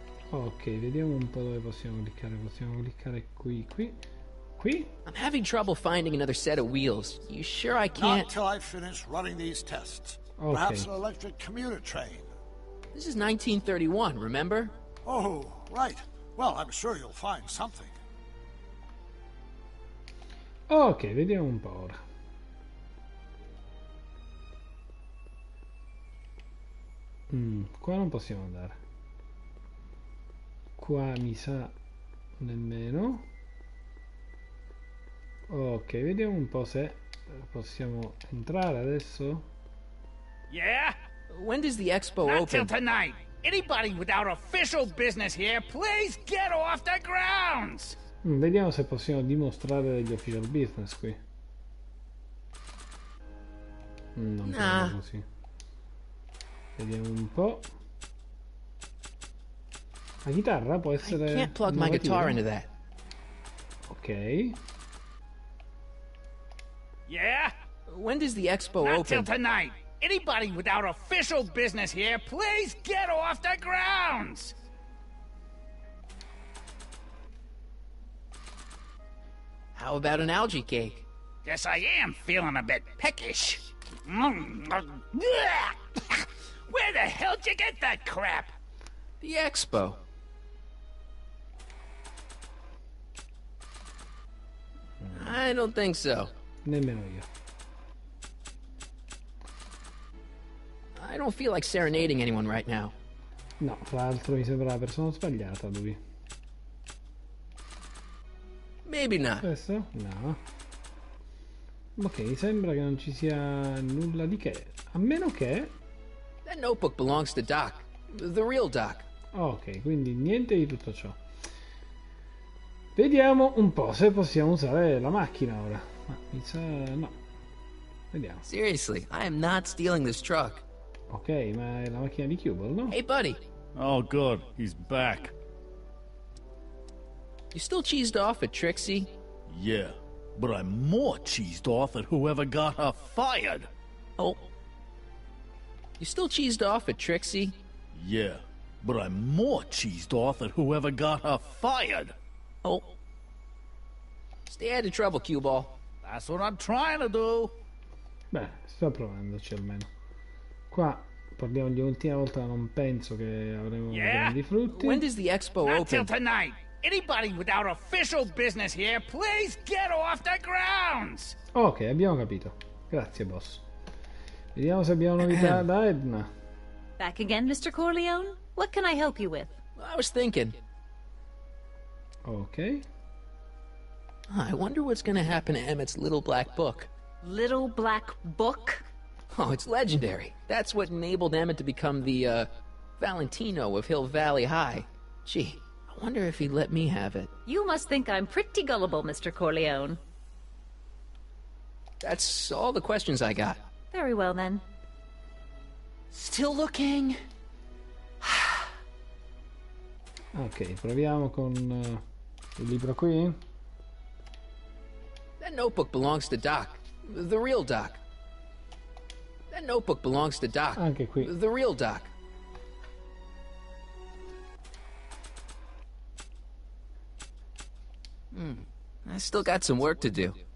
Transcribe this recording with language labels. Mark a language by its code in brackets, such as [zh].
[it] Ok, vediamo un po' dove possiamo cliccare. Possiamo cliccare qui. [en] I'm having trouble finding another set of wheels. You sure I can't? Not till I finish running these tests. Okay. Perhaps an electric commuter train. This is 1931, remember? Oh, right. Well, I'm sure you'll find something. [it] Ok, vediamo un po' ora. Qua non possiamo andare. Qua mi sa nemmeno. Ok, vediamo un po' se possiamo entrare adesso. [en] Yeah? When does the expo Not till open? tonight. Anybody without official business here, please get off the grounds! [it] Vediamo se possiamo dimostrare degli [en] official business [it] qui. Non [en] Nah. [it] credo così. Vediamo un po'. La chitarra può essere [en] I can't plug my [it] innovativa. [en] guitar into that. Ok. Yeah? When does the expo Not till open? tonight. Anybody without official business here, please get off the grounds! How about an algae cake? Guess I am feeling a bit peckish. Where the hell'd you get that crap? The expo. I don't think so. [it] Nemmeno io. [en] I don't feel like serenading anyone right now. [it] No, tra l'altro mi sembra la persona sbagliata lui. [en] Maybe not. [it] Questo? No. Ok, sembra che non ci sia nulla di che. A meno che... [en] That notebook belongs to Doc. The real Doc. [it] Ok, quindi niente di tutto ciò. Vediamo un po' se possiamo usare la macchina ora. Ma mi sa... no. Vediamo. [en] Seriously, I am not stealing this truck. [it] Ok, ma è la macchina di Cubel, no? [en] Hey, buddy. Oh, good. He's back. You still cheesed off at Trixie? Yeah, but I'm more cheesed off at whoever got her fired. Oh. You still cheesed off at Trixie? Yeah, but I'm more cheesed off at whoever got her fired. Oh. Stay out of trouble, cue ball. That's what I'm trying to do. [it] Beh, sto provandoci almeno. Qua parliamo di ultima volta, non penso che avremo grandi frutti. [en] When does the expo Not till open? tonight. Anybody without official business here, please get off the grounds! [it] Ok, abbiamo capito. Grazie, boss. Vediamo se abbiamo novità da Edna. [en] Back again, Mr. Corleone? What can I help you with? I was thinking. Ok. I wonder what's gonna happen to Emmett's little black book. Little black book? Oh, it's legendary. That's what enabled Emmett to become the, Valentino of Hill Valley High. Gee, I wonder if he'd let me have it. You must think I'm pretty gullible, Mr. Corleone. That's all the questions I got. Very well, then. Still looking. [it] Ok, proviamo con il libro qui. [en] That notebook belongs to Doc. The real Doc. That notebook belongs to Doc. [it] Anche qui. [en] The real Doc. I still got some work to do.